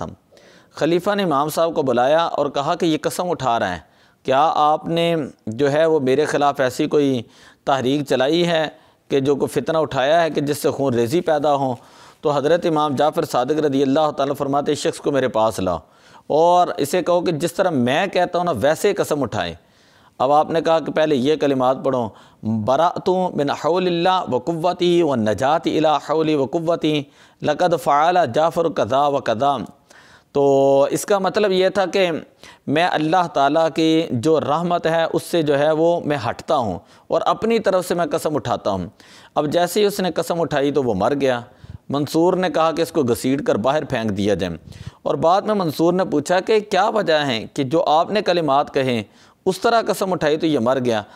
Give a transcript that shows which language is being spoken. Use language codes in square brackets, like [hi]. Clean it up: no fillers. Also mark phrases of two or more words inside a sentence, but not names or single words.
[ur] خلیفہ نے امام صاحب کو بلایا اور کہا کہ یہ قسم اٹھا رہا ہے، کیا آپ نے جو ہے وہ میرے خلاف ایسی کوئی تحریک چلائی ہے کہ جو کوئی فتنہ اٹھایا ہے کہ جس سے خون ریزی پیدا ہو؟ تو حضرت امام جعفر صادق [ar] رضی اللہ تعالیٰ [ur] فرماتے اس شخص کو میرے پاس لاؤ اور اسے کہو کہ جس طرح میں کہتا ہوں نا ویسے قسم اٹھائے۔ اب آپ نے کہا کہ پہلے یہ کلمات پڑھو، [ar] برأت من حول اللہ و قوتی و نجات الی حولی و قوتی لقد فعل جعفر کذا و کذا۔ [ur] تو اس کا مطلب یہ تھا کہ میں اللہ تعالیٰ کی جو رحمت ہے اس سے جو ہے وہ میں ہٹتا ہوں اور اپنی طرف سے میں قسم اٹھاتا ہوں۔ اب جیسے ہی اس نے قسم اٹھائی تو وہ مر گیا۔ منصور نے کہا کہ اس کو گھسیٹ کر باہر پھینک دیا جائے، اور بعد میں منصور نے پوچھا کہ کیا وجہ ہے کہ جو آپ نے کلمات کہیں اس طرح قسم اٹھائی تو یہ مر گیا؟